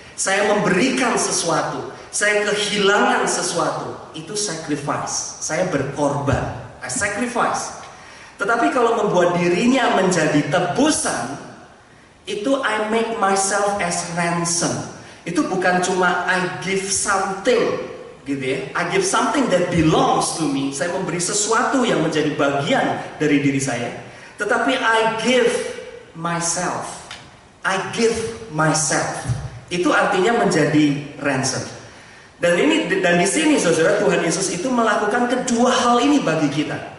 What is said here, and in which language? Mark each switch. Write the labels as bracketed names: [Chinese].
[Indonesian] Saya memberikan sesuatu, saya kehilangan sesuatu, itu sacrifice. Saya berkorban, [English] I sacrifice. [Indonesian] Tetapi kalau membuat dirinya menjadi tebusan, itu [English] I make myself as ransom. [Indonesian] Itu bukan cuma [English] I give something, [Indonesian] gitu ya. [English] I give something that belongs to me. [Indonesian] Saya memberi sesuatu yang menjadi bagian dari diri saya. Tetapi [English] I give myself. I give myself. [Indonesian] Itu artinya menjadi ransom. Dan di sini saudara, Tuhan Yesus itu melakukan kedua hal ini bagi kita.